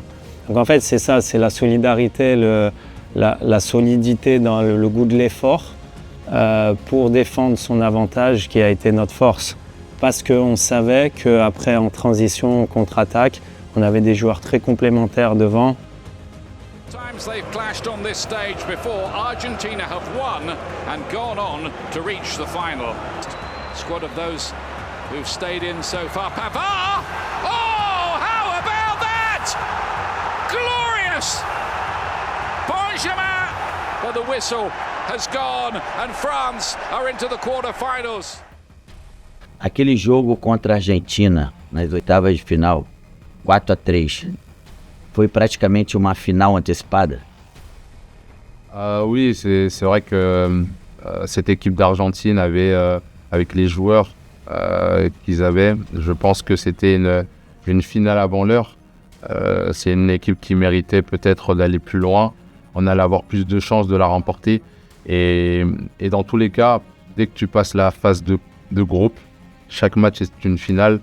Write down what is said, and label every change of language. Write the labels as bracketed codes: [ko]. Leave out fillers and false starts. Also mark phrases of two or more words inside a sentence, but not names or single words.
[fr] Donc en fait, c'est ça, c'est la solidarité, la solidité dans le goût de l'effort pour défendre son avantage qui a été notre force. Parce qu'on savait qu'après, en transition, en contre-attaque, on avait des joueurs très complémentaires devant. [en] Times they've clashed on this stage before. Argentina have won and gone on to reach the final. Squad of those who've stayed in so far. Pavard! Oh, how about that? Glorious! Benjamin! But the whistle has gone and France are into the quarterfinals. [pt] Aquele jogo contra a Argentina, nas oitavas de final, 4-3, foi praticamente uma final antecipada? [fr] Oui, c'est vrai que cette équipe d'Argentine avait, avec les joueurs qu'ils avaient, je pense que c'était une finale avant l'heure. C'est une équipe qui méritait peut-être d'aller plus loin. On allait avoir plus de chances de la remporter. Et dans tous les cas, dès que tu passes la phase de groupe, chaque match est une finale.